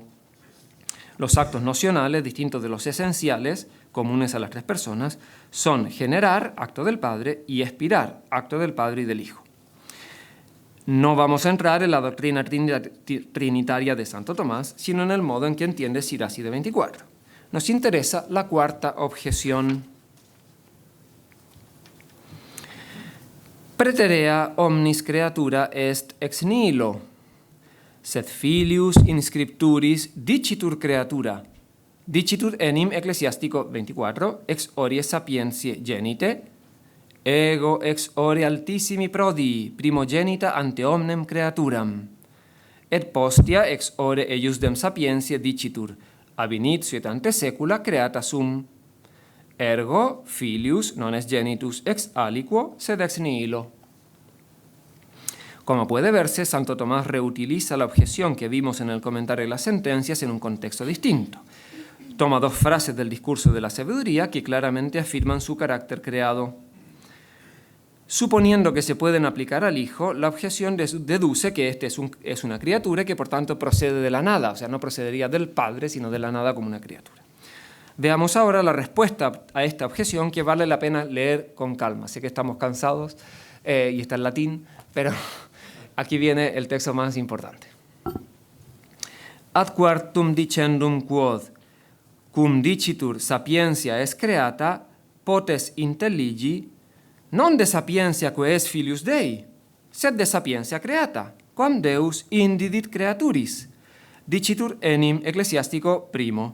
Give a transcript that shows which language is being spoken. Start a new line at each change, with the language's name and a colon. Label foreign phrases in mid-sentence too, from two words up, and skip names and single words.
Spanish: Los actos nocionales, distintos de los esenciales, comunes a las tres personas, son generar, acto del Padre, y expirar, acto del Padre y del Hijo. No vamos a entrar en la doctrina trinitaria de Santo Tomás, sino en el modo en que entiende Sirácide 24. Nos interesa la cuarta objeción.
Latin: Praeterea omnis creatura est ex nihilo, sed filius in scripturis dicitur creatura, dicitur enim Ecclesiastico 24, ex orie sapientiae genite, ego ex ore altissimi prodii, primogenita ante omnem creaturam, et postea ex ore eiusdem sapientiae dicitur, ab initio et ante secula creata sum. Ergo, filius non est genitus ex aliquo, sed ex nihilo.
Spanish: Como puede verse, Santo Tomás reutiliza la objeción que vimos en el comentario de las sentencias en un contexto distinto. Toma dos frases del discurso de la sabiduría que claramente afirman su carácter creado. Suponiendo que se pueden aplicar al Hijo, la objeción deduce que éste es una criatura y que por tanto procede de la nada, o sea, no procedería del Padre, sino de la nada como una criatura. Veamos ahora la respuesta a esta objeción, que vale la pena leer con calma. Sé que estamos cansados y está en latín, pero aquí viene el texto más importante.
Latin: Ad quartum dicendum quod, cum dicitur sapientia est creata, potes intelligi, non de sapientia que est filius Dei, sed de sapientia creata, quam Deus indidit creaturis, dicitur enim ecclesiastico primo.